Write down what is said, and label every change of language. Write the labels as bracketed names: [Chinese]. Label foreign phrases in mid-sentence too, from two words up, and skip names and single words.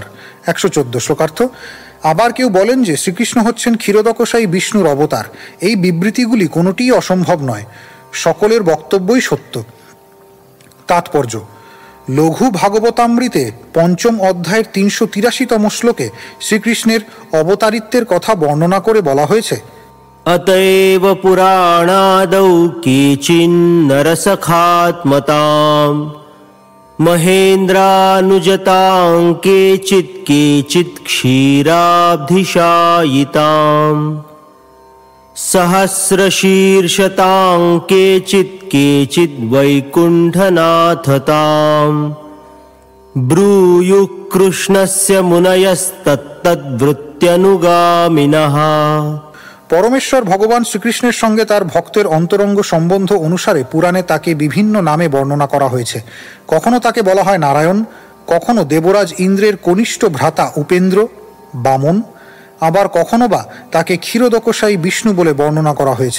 [Bangla] ১১৪ শ্লোকার্থ, আবার কেউ বলেন যে শ্রীকৃষ্ণ হচ্ছেন ক্ষীরদকশায়ী বিষ্ণুর অবতার। এই বিবৃতিগুলি কোনোটিই অসম্ভব নয়, সকলের বক্তব্যই সত্য। তাৎপর্য, লঘু ভাগবতামৃতে ৫ম অধ্যায়ের ৩৮৩তম শ্লোকে শ্রীকৃষ্ণের অবতারিত্বের কথা বর্ণনা করে বলা হয়েছে, [Sanskrit] अतएव पुराणादौ केचिन्नरसखात्मतां, महेन्द्रानुजतां केचित् क्षीराब्धिशायितां, सहस्रशीर्षतां केचित् वैकुण्ठनाथतां, ब्रूयुः कृष्णस्य मुनयस्तत्तद्वृत्त्यनुगामिनः। [Bangla] পরমেশ্বর ভগবান শ্রীকৃষ্ণের সঙ্গে তার ভক্তের অন্তরঙ্গ সম্বন্ধ অনুসারে পুরাণে তাকে বিভিন্ন নামে বর্ণনা করা হয়েছে। কখনো তাকে বলা হয় নারায়ণ, কখনো দেবরাজ ইন্দ্রের কনিষ্ঠ ভ্রাতা উপেন্দ্র বামন, আবার কখনো বা তাকে ক্ষীরদকশায়ী বিষ্ণু বলে বর্ণনা করা হয়েছে।